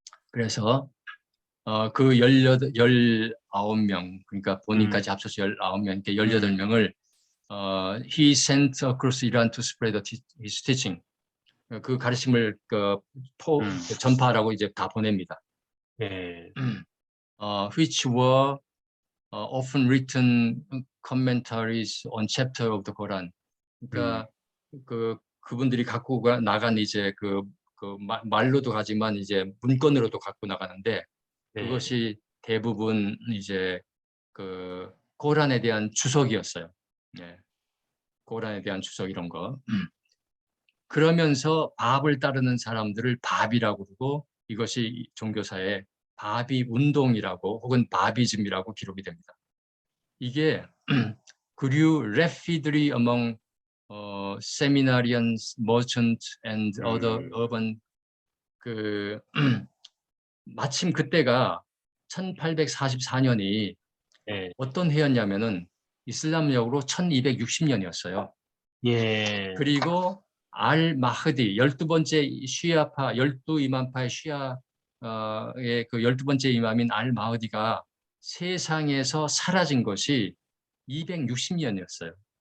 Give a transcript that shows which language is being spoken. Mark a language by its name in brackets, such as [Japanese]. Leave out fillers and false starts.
[Korean] 그래서 그 19명, 그러니까 본인까지 합쳐서 19명, 18명을 [English] he sent across Iran to spread his teaching. [Korean] 그 가르침을 전파하라고 이제 다 보냅니다. [English] Which were often written commentaries on chapter of the Quran. [Korean] 그러니까 그분들이 갖고 나간 이제 말로도 가지만 이제 문건으로도 갖고 나가는데 그것이 대부분 이제 그 코란에 대한 주석이었어요. 고란에 대한 추석 이런 거. 그러면서 바합을 따르는 사람들을 바합이라고 그러고 이것이 종교사의 바합이 운동이라고 혹은 바비즘이라고 기록이 됩니다. 이게 그류 [English] refugees among seminarians, merchants and other urban [Korean] 그 마침 그때가 1844년이 예. 어떤 해였냐면은 이슬람력으로 1260년이었어요. 예. 그리고 알 마흐디 12번째 쉬아파 12이맘파의 쉬아의 그 12번째 이맘인 알 마흐디가 세상에서 사라진 것이 260년이었어요.